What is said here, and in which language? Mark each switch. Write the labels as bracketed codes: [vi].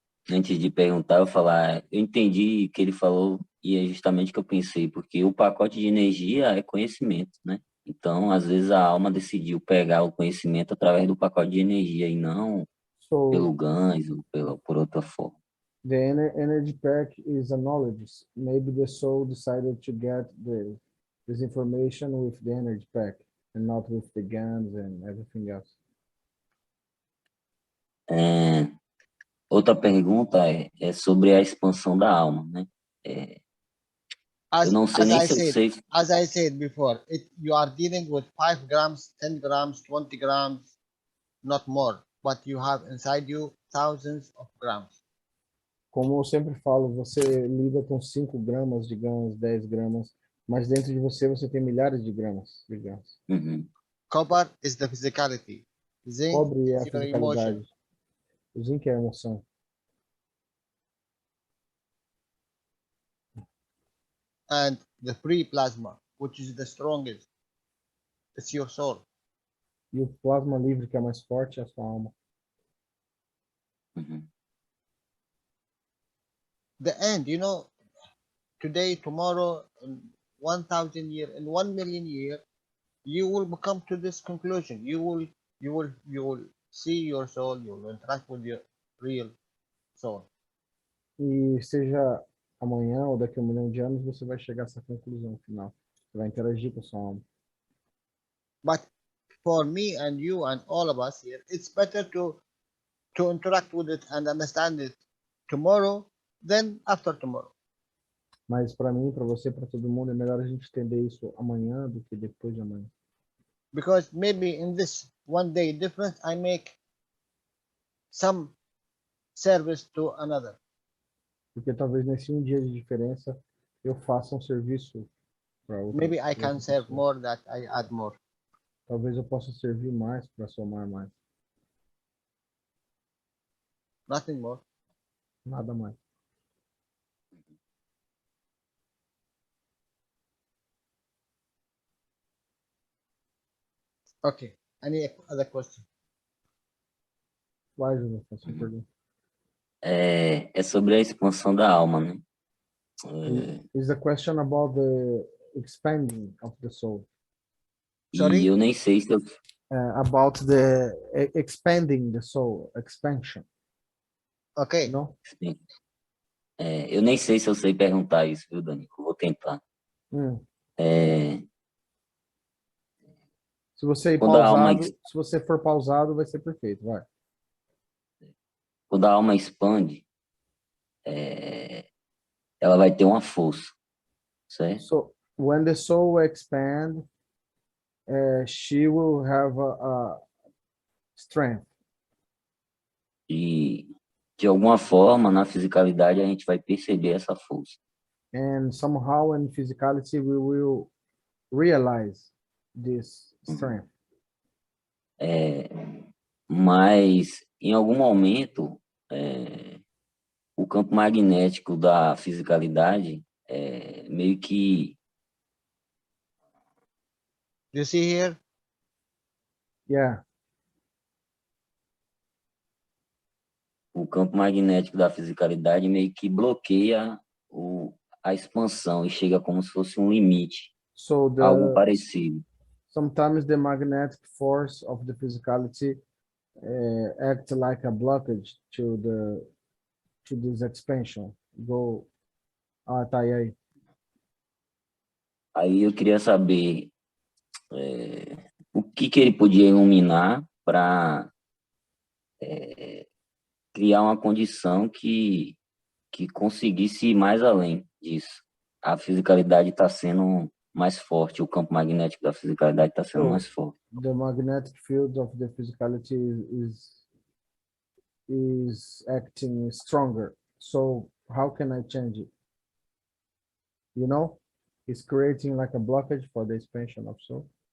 [pt] Antes de perguntar, eu falar, eu entendi o que ele falou e é justamente o que eu pensei, porque o pacote de energia é conhecimento, né? Então, às vezes a alma decidiu pegar o conhecimento através do pacote de energia e não pelo GANs ou por outra forma. [en] The energy pack is a knowledge. Maybe the soul decided to get this information with the energy pack and not with the guns and everything else. [pt] Outra pergunta é sobre a expansão da alma, né? Eu não sei nem se eu sei. [en] As I said before, you are dealing with 5 grams, 10 grams, 20 grams, not more, but you have inside you thousands of grams. [pt] Como eu sempre falo, você lida com 5 gramas de GANs, 10 gramas, Mas dentro de você, você tem milhares de gramas. Uhum. [en] Copper is the physicality. Zinc [pt] Cobre é a [en] is your emotion. [pt] fisicalidade. O zinc é a emoção. [en] And the free plasma, which is the strongest, it's your soul. [pt] E o plasma livre, que é mais forte, é a sua alma. Uhum. [en] The end, you know, today, tomorrow, in 1,000 years, in 1 million years, you will come to this conclusion. You will see your soul. You will interact with your real soul. [pt] E seja amanhã ou daqui a 1 milhão de anos, você vai chegar a essa conclusão final. Você vai interagir com a sua alma. [en] But for me and you and all of us here, it's better to interact with it and understand it tomorrow than after tomorrow. [pt] Mas para mim, para você, para todo mundo, é melhor a gente entender isso amanhã do que depois de amanhã. [en] Because maybe in this one day difference, I make some service to another. [pt] Porque talvez nesse um dia de diferença eu faça um serviço para outra. [en] Maybe I [pt] pra outra [en] can serve [pt] pessoa. [en] more that I add more. [pt] Talvez eu possa servir mais para somar mais. [en] Nothing more. [pt] Nada mais. [en] Okay. Any other question? [pt] Vai, José, faça uma pergunta. É sobre a expansão da alma, né? É, [en] Is the question about the expanding of the soul? Sorry? [pt] e eu nem sei se eu, [en] About the expanding the soul, expansion, Okay. no? [pt] sim. Eu nem sei se eu sei perguntar isso, viu, Dani? Eu vou tentar. É, Se você ir quando a alma, pausado, se você for pausado, vai ser perfeito, vai. quando a alma expande, ela vai ter uma força, certo? [en] So when the soul expand, she will have a strength. [pt] E de alguma forma, na fisicalidade, a gente vai perceber essa força. [en] And somehow in physicality, we will realize this strength. [pt] Mas, em algum momento, o campo magnético da fisicalidade meio que [en] You see here? Yeah. [pt] o campo magnético da fisicalidade meio que bloqueia a expansão e chega como se fosse um limite, [en] So [pt] algo parecido. [en] sometimes the magnetic force of the physicality act like a blockage to this expansion. [pt] Go. Ah, tá aí. Aí eu queria saber o que ele podia iluminar para criar uma condição que conseguisse ir mais além disso. A fisicalidade está sendo mais forte, o campo magnético da fisicalidade está sendo mais forte. [en] The magnetic field of the physicality is acting stronger. So how can I change it? You know, it's creating like a blockage for the expansion of soul.